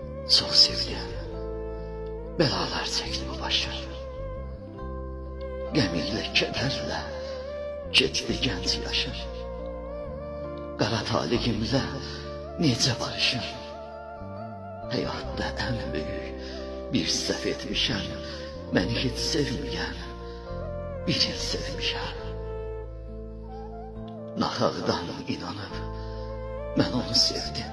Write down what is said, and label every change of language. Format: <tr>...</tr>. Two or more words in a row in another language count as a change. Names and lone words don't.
<tr>Çok sevdim. Belalar çektim başım. Gemiyle, kederle geçti genç yaşım.</tr> <az>Qara talihimle necə barışım. Həyatda ən böyük bir səhv etmişəm. Məni heç sevməyən birini sevmişəm. Nahaqdan inanıb mən onu sevdim.</az>